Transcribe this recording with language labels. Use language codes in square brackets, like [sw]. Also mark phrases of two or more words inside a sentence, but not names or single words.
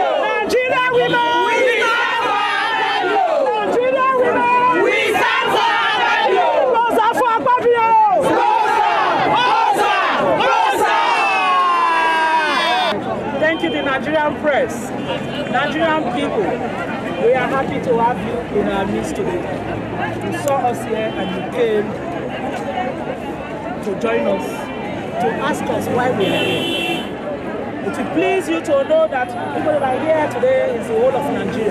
[en] Nigerian women, we stand for Akpabio. Nigerian women, we stand for Akpabio. Rosa for Akpabio. Rosa. Thank you, the Nigerian press, Nigerian people. We are happy to have you in our midst today. You saw us here and you came to join us, to ask us why we are here. It will please you to know that people that are here today is the whole of Nigeria.